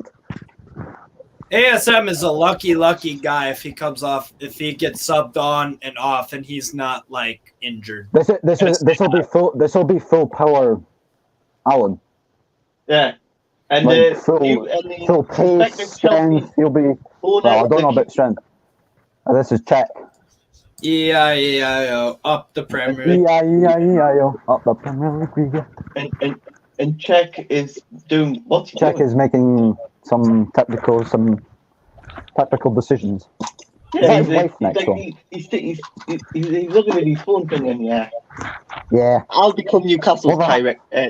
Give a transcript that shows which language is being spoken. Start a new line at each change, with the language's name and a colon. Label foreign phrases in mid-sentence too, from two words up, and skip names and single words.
English: ASM is a lucky guy if he gets subbed on and off and he's not like injured. This will be full power, Allan. Yeah, and like full pace, strength. He'll be. Well, I don't know about strength. This is Czech. E-I-E-I-O, up the Premier League. E-I-E-I-E-I-O, up the Premier League. And Czech is doing what's he Czech doing? is making some technical decisions. Yeah, he's looking at his phone thinking, yeah. I'll become Newcastle's director.